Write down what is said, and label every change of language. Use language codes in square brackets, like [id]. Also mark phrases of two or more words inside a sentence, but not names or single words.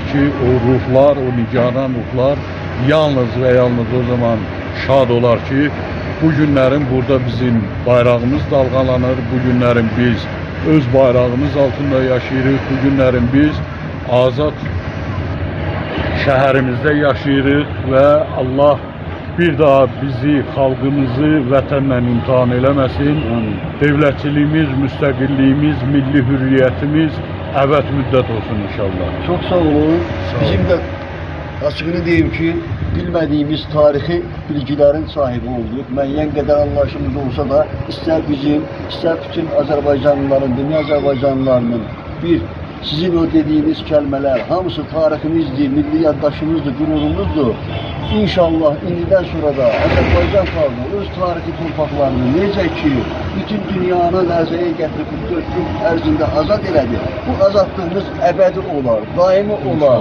[az] ki, o ruhlar, o nigaran ruhlar yalnız və yalnız o zaman şad olar ki, bu günlərin burada bizim bayrağımız dalğalanır, bu günlərin biz öz bayrağımız altında yaşayırıq, bu günlərin biz azad şəhərimizdə yaşayırıq və Allah bir daha bizi, xalqımızı vətənlə imtihan eləməsin. Dövlətçiliyimiz, müstəqilliyimiz, milli hürriyyətimiz əbəd müddət olsun inşallah. [tr] Çok sağ olun. Bizim de açıkını diyeyim ki, bilmediğimiz tarihi bilgilerin sahibi olduk. [az] Müəyyən qədər anlayışımız olsa da, ister bizim, ister bütün Azərbaycanlıların, dünya Azərbaycanlılarının bir sizin [tr] o dediğiniz kelimeler [az] hamısı tarihimizdir, milli yaddaşımızdır, gururumuzdur. İnşallah indiden sonra da Azərbaycan xalqı öz tarihi torpaqlarını necə ki bütün dünyanın ərzəyə gətirib 4 gün ərzində azad elədi. Bu azadlığımız əbədi olar, daimi olar.